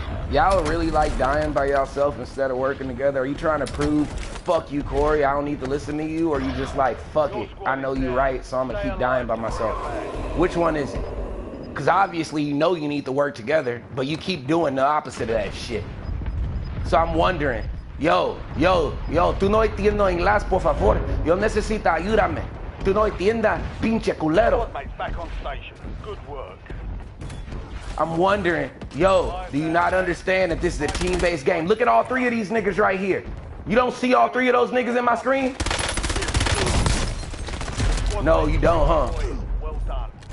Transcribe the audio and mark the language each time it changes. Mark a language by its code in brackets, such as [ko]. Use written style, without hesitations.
[en] Y'all really like dying by yourself instead of working together? Are you trying to prove, fuck you, Corey, I don't need to listen to you? Or are you just like, fuck it, I know you're right, so I'm gonna keep dying by myself? Which one is it? Because obviously you know you need to work together, but you keep doing the opposite of that shit. So I'm wondering, [es] yo, tú no entiendo inglés, por favor. Yo necesito ayúdame. Tú no entiendas, pinche culero. [en] Squad mates back on station. Good work. I'm wondering, yo, do you not understand that this is a team-based game? Look at all 3 of these niggas right here. You don't see all 3 of those niggas in my screen? No, you don't, huh? Well done.